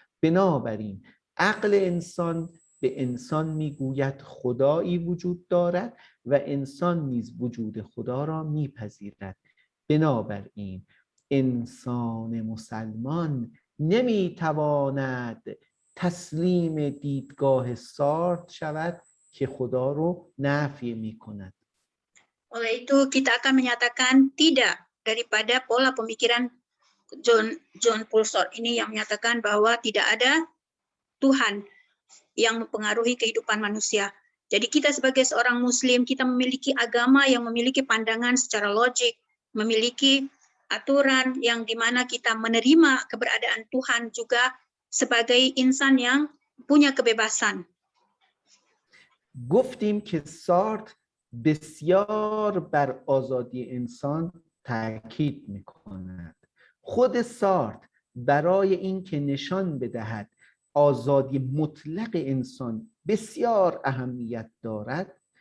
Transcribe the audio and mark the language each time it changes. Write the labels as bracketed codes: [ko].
[fa] بنابراین عقل انسان به انسان میگوید خدایی وجود دارد و انسان نیز وجود خدا را میپذیرد. بنابراین انسان مسلمان نمیتواند تسلیم دیدگاه سارتر شود که خدا رو نفی میکند. [id] Oleh itu kita akan menyatakan tidak daripada pola pemikiran John Paul Sartre ini yang menyatakan bahwa tidak ada Tuhan yang mempengaruhi kehidupan manusia. Jadi kita sebagai seorang Muslim, kita memiliki agama yang memiliki pandangan secara logik, memiliki aturan yang dimana kita menerima keberadaan Tuhan juga sebagai insan yang punya kebebasan. [fa] گفتیم که سارتر بسیار بر آزادی انسان تاکید می‌کند. خود سارتر برای اینکه نشان بدهد آزادی مطلق انسان بسیار اهمیت دارد،